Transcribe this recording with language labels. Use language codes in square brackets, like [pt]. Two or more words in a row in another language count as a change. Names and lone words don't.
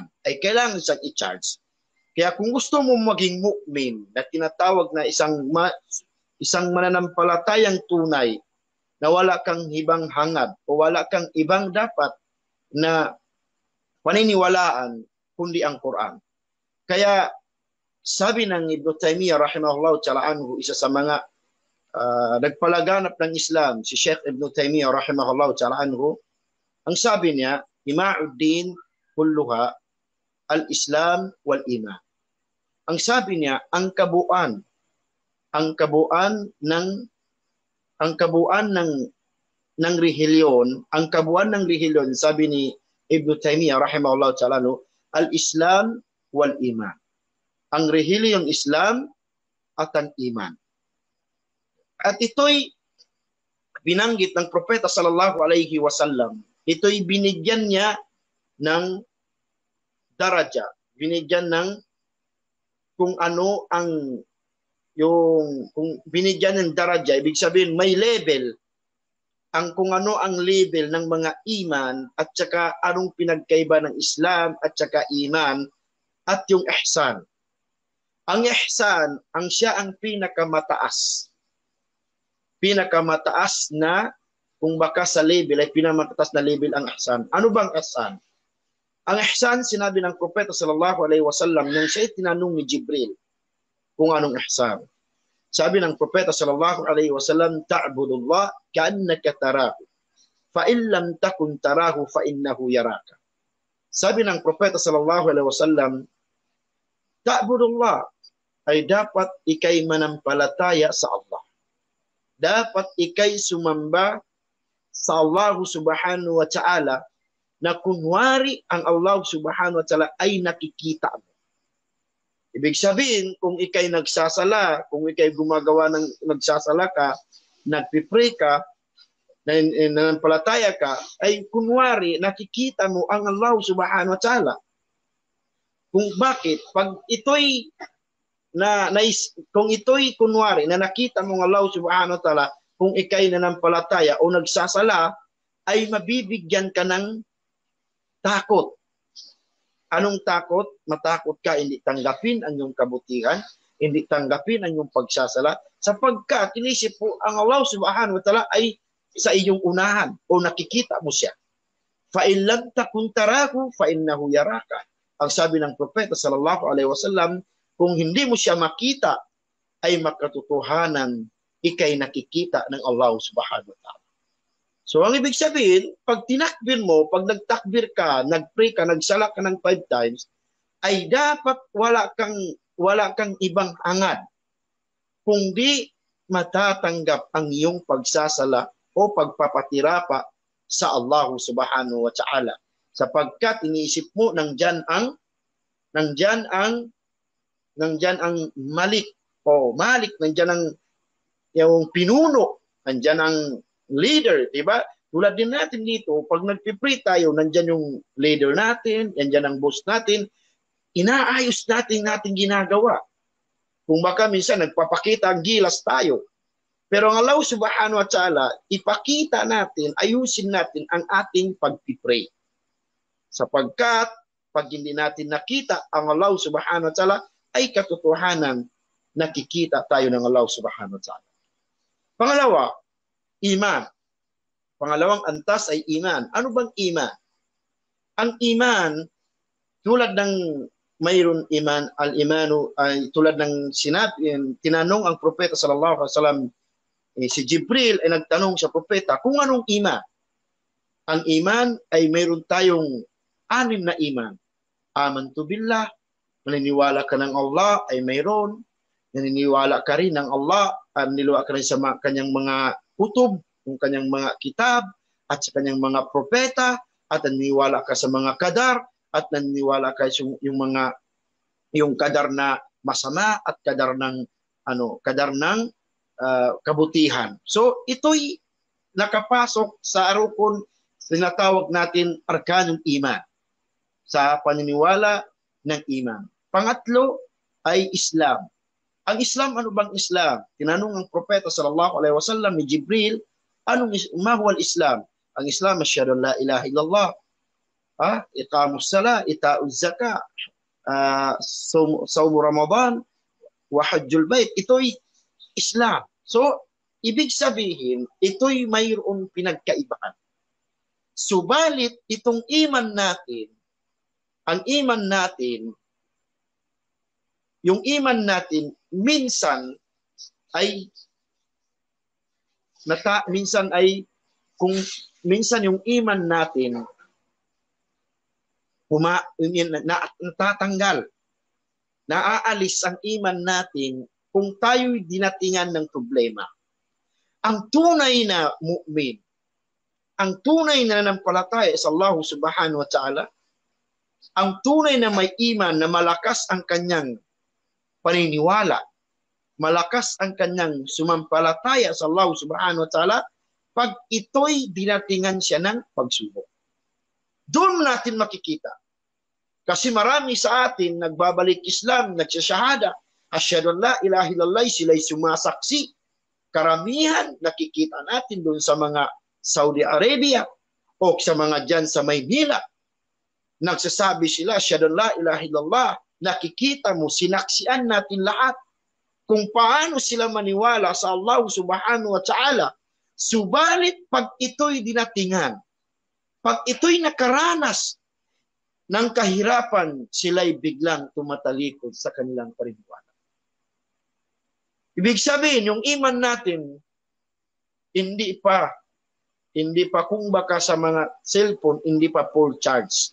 [tl] Ay kailangan siyang i-charge. Kaya kung gusto mo maging mu'min na tinatawag na isang mananampalatayang tunay na wala kang ibang hangad o wala kang ibang dapat na paniniwalaan kundi ang Quran. Kaya sabi ng Ibn Taymiyyah [ar] رحمه الله تعالى عنه, [tl] isa sa mga nagpalaganap ng Islam, si Sheikh Ibn Taymiyyah [ar] رحمه الله تعالى عنه, [tl] ang sabi niya, [ar] إماء الدين كلها الإسلام والإيمان. [tl] Ang sabi niya, ang kabuuan ng relihiyon, sabi ni Ibn Taymiyyah [ar] رحمه الله تعالى عنه, الإسلام والإيمان. [tl] Ang relihiyon Islam at ang iman. At ito'y binanggit ng propeta [ar] صلى الله عليه وسلم. [tl] Ito'y binigyan niya ng daraja, binigyan ng kung ano ang kung binigyan ng daraja, ibig sabihin may level kung ano ang level ng mga iman at saka anong pinagkaiba ng Islam at saka iman at yung ihsan. Ang ihsan, siya ang pinakamataas na, kung baka sa level ay pinakamataas na level ang ihsan. Ano bang ihsan? Ang ihsan, sinabi ng propeta [ar] صلى الله عليه وسلم [tl] nung siya tinanong ni Jibril kung anong ihsan. Sabi ng propeta [ar] صلى الله عليه وسلم، تعبد الله كأنك تراه، فإن لم تكن تراه فإنه يراك. [tl] Sabi ng propeta [ar] صلى الله عليه وسلم، تعبد الله [tl] ay dapat ikay manampalataya sa Allah. Dapat ikay sumamba sa Allah [ar] سبحانه وتعالى [tl] na kunwari ang Allah [ar] سبحانه وتعالى [tl] ay nakikita mo. Ibig sabihin, kung ikay nagsasala, kung ikay gumagawa ng nagsasala ka, nagpipray ka, nanampalataya ka, ay kunwari nakikita mo ang Allah [ar] سبحانه وتعالى. [tl] Kung bakit, pag ito'y kung ito'y kunwari na nakita mong Allah [ar] سبحانه وتعالى, [tl] kung ikay nanampalataya o nagsasala, ay mabibigyan ka ng takot. Anong takot? Matakot ka, hindi tanggapin ang iyong kabutihan, hindi tanggapin ang iyong pagsasala, sapagkat inisip po ang Allah [ar] سبحانه وتعالى [tl] ay sa iyong unahan o nakikita mo siya. [ar] فإن لم تكن تراه فإنه يراك. [tl] Ang sabi ng propeta [ar] صلى الله عليه وسلم, [tl] kung hindi mo siya makita, ay makatotohanan ikay nakikita ng Allah [ar] سبحانه وتعالى. [tl] So ang ibig sabihin, pag tinakbir mo, pag nagtakbir ka, nagpray ka, nagsala ka ng 5 times, ay dapat wala kang ibang hangad, kundi matatanggap ang iyong pagsasala o pagpapatirapa sa Allah [ar] سبحانه وتعالى. [tl] Sapagkat iniisip mo nandyan ang malik o malik, nandyan ang yung pinuno, nandyan ang leader, diba? Tulad din natin dito, pag nagpipray tayo, nandyan yung leader natin, nandyan ang boss natin, inaayos natin ginagawa. Kung baka minsan nagpapakita ang gilas tayo. Pero ang Allah [ar] سبحانه وتعالى, [tl] ipakita natin, ayusin natin ang ating pagpipray. Sapagkat, pag hindi natin nakita ang Allah [ar] سبحانه وتعالى, [tl] ay katotohanan nakikita tayo ng Allah [ar] سبحانه وتعالى. [tl] Pangalawa, iman. Pangalawang antas ay iman. Ano bang iman? Ang iman, tulad ng mayroon iman, al-imanu ay tulad ng sinabi, tinanong ang propeta [ar] صلى الله عليه وسلم, [tl] si Jibril ay nagtanong sa propeta kung anong iman. Ang iman ay mayroon tayong 6 na iman. [ar] آمنت بالله, [tl] naniniwala ka ng Allah ay mayroon. Naniniwala ka rin ng Allah, naniniwala ka rin sa kanyang mga kutub, yung kanyang mga kitab, at sa kanyang mga propeta, at naniniwala ka sa mga kadar, at naniniwala ka sa yung kadar na masama at kadar ng kabutihan. So ito'y nakapasok sa rukun tinatawag natin [ar] أركان الإيمان, [tl] sa paniniwala ng iman. Pangatlo ay Islam. Ang Islam, ano bang Islam? Tinanong ang propeta [ar] صلى الله عليه وسلم [tl] ni Jibril, [ar] ما هو الإسلام? [tl] Ang Islam, [ar] أشهد أن لا إله إلا الله، إقام الصلاة، إيتاء الزكاة، صوم رمضان، وحج البيت. [tl] Ito'y Islam. So, ibig sabihin, ito'y mayroong pinagkaibahan. Subalit, itong iman natin ang iman natin, yung iman natin minsan ay minsan yung iman natin natatanggal, naaalis ang iman natin kung tayo'y dinatingan ng problema. Ang tunay na mu'min, ang tunay na nanampalataya sa Allah [ar] سبحانه وتعالى, [tl] ang tunay na may iman na malakas ang kanyang paniniwala, malakas ang kanyang sumampalataya sa Allah [ar] سبحانه وتعالى, [tl] pag ito'y dinatingan siya ng pagsubok. Doon natin makikita. Kasi marami sa atin nagbabalik Islam, nagsasyahada, [ar] أشهد أن لا إله إلا الله, [tl] sila'y sumasaksi. Karamihan nakikita natin doon sa mga Saudi Arabia o sa mga dyan sa Maynila. Nagsasabi sila, [ar] أشهد أن لا إله إلا الله, [tl] nakikita mo, sinaksian natin lahat kung paano sila maniwala sa Allah [ar] سبحانه وتعالى. [tl] Subalit pag ito'y dinatingan, pag ito'y nakaranas ng kahirapan, sila'y biglang tumatalikod sa kanilang paniniwala. Ibig sabihin, yung iman natin, hindi pa kung baka sa mga cellphone, hindi pa [en] full charge.